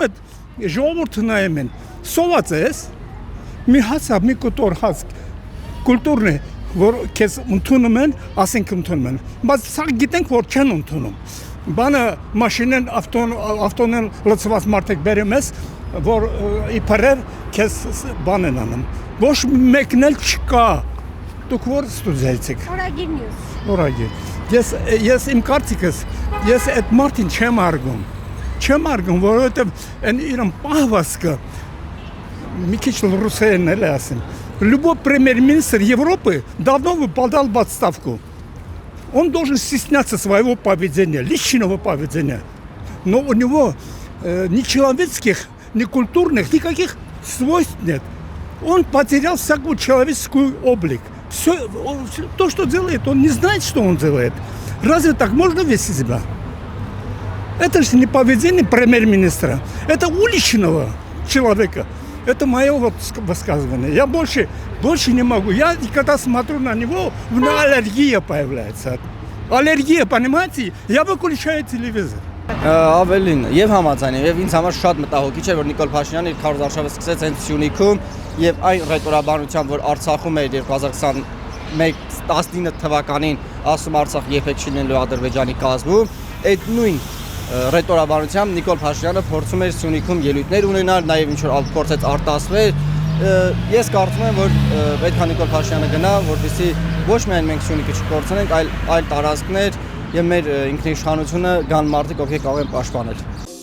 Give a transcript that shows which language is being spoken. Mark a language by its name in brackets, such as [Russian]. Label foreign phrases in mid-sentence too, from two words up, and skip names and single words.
[Armenian] է, ժողովուրդը նայում են, սոված ես, մի հացա, մի կտոր հաց, կուլտուրն է, որ քեզ ընդունում են, ասենք ընդունում են, բայց սա գիտենք, որ չեն ընդունում, բանը մաշինեն, ավտոնեն լծված մարդեք բերում ես, որ իպարև քեզ բան են անում, ոչ մեկն էլ չկա, դուք որ ստուդիայից եք։ Օրագիր նյուս։ Օրագիր։ Ես իմ կարծիքս, ես այդ մարդին չեմ արգում, որովհետև այն իրան պահվածքը, մի քիչ ռուսերեն էլ է ասեմ, [Russian] любой премьер-министр Европы давно бы подал в отставку. Он должен стесняться своего поведения, личного поведения. Но у него ни человеческих, ни культурных, никаких свойств нет. Он потерял всякую человеческую облик. Все, то, что делает, он не знает, что он делает. Разве так можно вести себя? Это же не поведение премьер-министра. Это уличного человека. Это мое вот высказывание. Я больше не могу. Я когда смотрю на него, у меня аллергия появляется. Аллергия, понимаете? Я выключаю телевизор. [Armenian] Ավելին, եւ համաձայն եմ, եւ ինձ համար շատ մտահոգիչ է, որ Նիկոլ Փաշինյանը իր քարոզարշավը սկսեց հենց Սյունիքում եւ այն ռետորաբանությամբ, որ Արցախում էր 2021-19 թվականին ասում Արցախ երբեք չի լինելու Ադրբեջանի կազմում, այդ նույն ռետորաբանությամբ Նիկոլ Փաշինյանը փորձում էր Սյունիքում ելույթներ ունենալ, նաեւ ինչ որ փորձեց արտասվել։ Ես կարծում եմ, որ պետք է Նիկոլ Փաշինյանը գնա, որպեսզի ոչ միայն մենք Սյունիքը չկորցնենք, այլ տարածքներ եւ մեր ինքնիշխանությունը կան մարդիկ, ովքեր կարող են պաշտպանել։